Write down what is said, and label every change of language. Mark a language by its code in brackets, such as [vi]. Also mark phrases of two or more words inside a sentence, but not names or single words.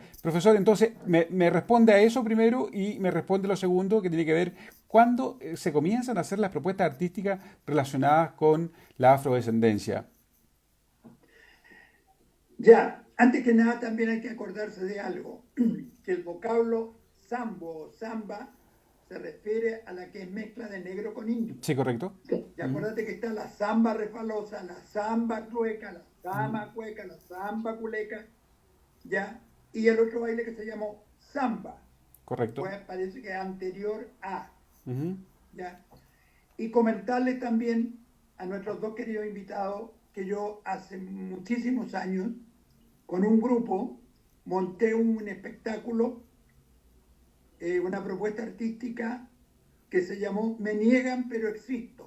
[es] Profesor, entonces, me responde a eso primero, y me responde lo segundo, que tiene que ver cuándo se comienzan a hacer las propuestas artísticas relacionadas con la afrodescendencia. Ya, antes que nada también hay que acordarse de algo, que el vocablo sambo o samba se refiere a la que es mezcla de negro con indio. Sí, correcto. Y acuérdate que está la samba refalosa, la samba clueca, la samba cueca, la samba culeca, ¿ya? Y el otro baile que se llamó samba. Correcto. Pues parece que es anterior a, Uh-huh. ¿ya? Y comentarles también a nuestros dos queridos invitados que yo hace muchísimos años, con un grupo, monté un espectáculo, una propuesta artística que se llamó Me Niegan Pero Existo,